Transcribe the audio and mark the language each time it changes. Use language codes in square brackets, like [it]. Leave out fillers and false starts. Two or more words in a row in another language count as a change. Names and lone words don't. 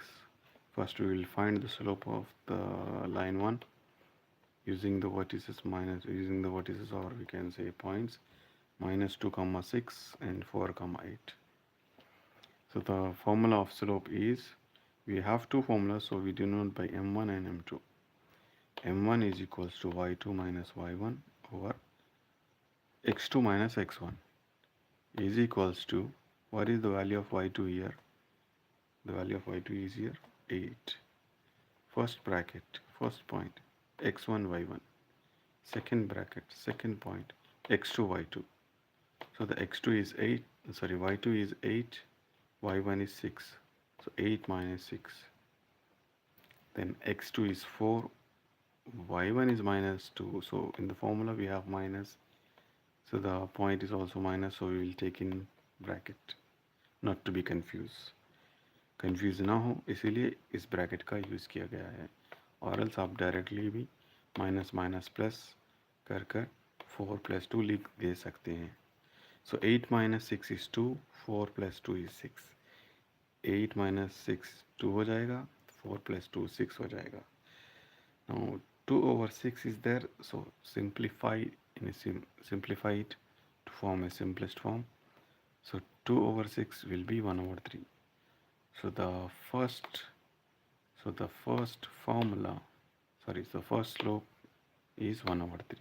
[en] First we will find the slope of the line 1 using the vertices, using the vertices, or we can say points, -2, 6 and 4, 8. So the formula of slope is, we have two formulas, so we denote by m1 and m2. m1 is equals to y2 minus y1 over x2 minus x1 is equals to, what is the value of y2 here? The value of y2 is here 8. First bracket, first point, x1 y1. Second bracket, second point, x2 y2. So the x2 is 8, sorry, y2 is 8, y1 is 6. So 8 minus 6. Then x2 is 4, y1 is -2. So in the formula we have minus. So the point is also minus, so we will take in bracket, not to be confused. [hi] कंफ्यूज ना हो इसीलिए इस ब्रैकेट का यूज़ किया गया है, और एल्स आप डायरेक्टली भी [en] minus minus plus [hi] कर कर 4 + 2 लिख दे सकते हैं. [en] So 8 - 6 is 2, 4 + 2 is 6. [hi] 8 - 6 2 हो जाएगा, 4 + 2 6 हो जाएगा. [en] Now 2/6 is there, so simplify it to form a simplest form. So 2/6 will be 1/3. So the first formula, sorry, the first slope is 1/3.